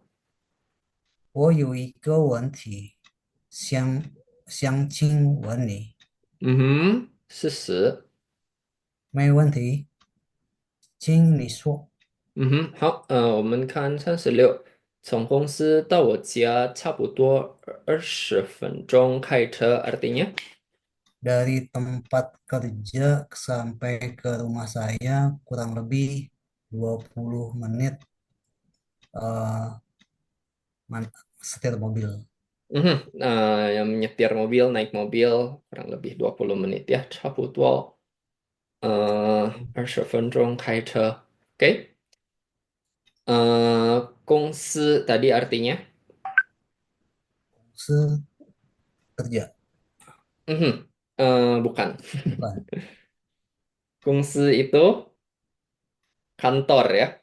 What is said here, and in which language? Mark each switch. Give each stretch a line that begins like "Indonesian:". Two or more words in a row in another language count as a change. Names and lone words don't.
Chinese: 我有一个问题想请问你，嗯哼，40。没问题，请你说。嗯哼，好，我们看36。从公司到我家差不多20分钟开车 ，artinya
Indonesian: Dari tempat kerja sampai ke rumah saya kurang lebih 20 menit eh, setir mobil. mhm, yang menyetir mobil, naik mobil kurang lebih 20 menit ya,
Chinese: 差不多20分钟开车.
Indonesian: Oke. Kongsi tadi artinya, Kerja, mhm, bukan. bukan. Kongsi itu kantor ya.